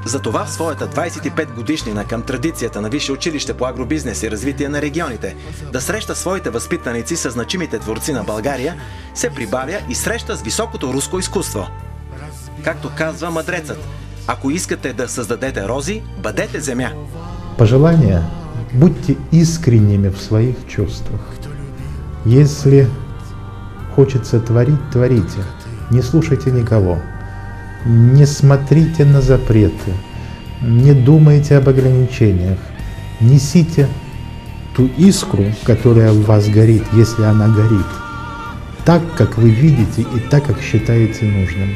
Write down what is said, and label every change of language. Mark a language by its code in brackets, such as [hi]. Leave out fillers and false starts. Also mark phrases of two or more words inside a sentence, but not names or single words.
[bg] Затова в своята 25 годишнина към традицията на Висше училище по агробизнес и развитие на регионите да среща своите възпитаници с значимите творци на България, се прибавя и среща с високото руско изкуство. Както казва мъдрецът, ако искате да създадете рози, бъдете земя. Пожелания: [ru] будьте искренними в своих чувствах. Если хочется творить, творите. Не слушайте никого. Не смотрите на запреты. Не думайте об ограничениях. Несите ту искру, которая в вас горит, если она горит, так, как вы видите и так, как считаете нужным.